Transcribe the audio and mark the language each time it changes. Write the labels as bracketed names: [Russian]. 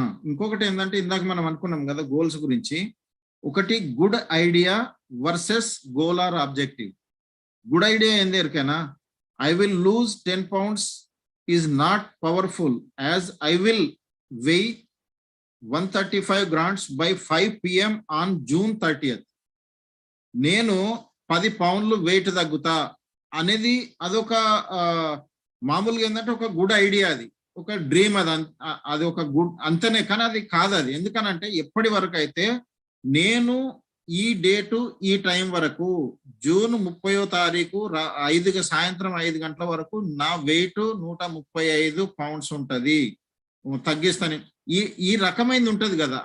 [Telugu] ఇంకొకటి ఏంటంటే ఇందాక మనం అనుకున్నాం కదా గోల్స్ గురించి. ఒకటి [English] Good idea versus goal or objective. [Telugu] Good idea ఏంది ఎరికేనా? [English] I will lose 10 pounds is not powerful as I will weigh 135 grams by 5 PM on June 30th. [Telugu] నేను 10 పౌండ్లు వెయిట్ తగ్గుతా అనేది అదొక మామూలుగా ఏంటంటే ఒక గుడ్ ఐడియా, అది ఒక డ్రీమ్, అది ఒక గుడ్ అంతనే. కానీ అది కాదు. అది ఎందుకనంటే ఎప్పటి వరకు అయితే నేను ఈ డేటు ఈ టైం వరకు జూన్ 30వ తారీఖు సాయంత్రం 5 గంటల వరకు నా వెయిట్ 135 పౌండ్స్ ఉంటది, తగ్గిస్తాను, ఈ రకమైనది ఉంటది కదా.